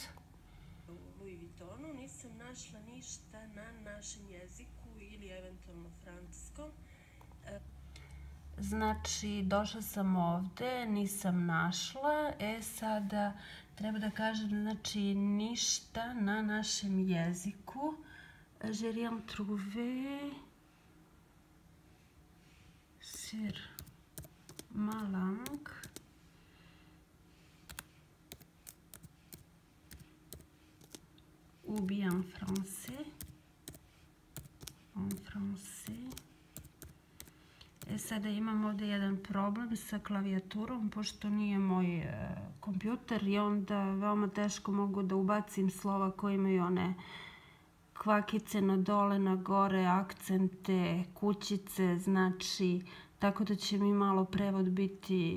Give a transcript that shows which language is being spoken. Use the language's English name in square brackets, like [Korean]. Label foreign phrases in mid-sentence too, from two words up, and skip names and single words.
[Serbian] U Louis Vuittonu nisam našla ništa na našem jeziku ili eventualno francuskom. Znači, došla sam ovde, nisam našla. Sada treba da kažem, znači, ništa na našem jeziku. [French] Je rien trouvé sur ma langue. Ou bien en français. En français. [Serbian] Sada imam ovdje jedan problem sa klavijaturom, pošto nije moj kompjuter i onda veoma teško mogu da ubacim slova koje imaju one kvakice na dole, na gore, akcente, kućice, znači, tako da će mi malo prevod biti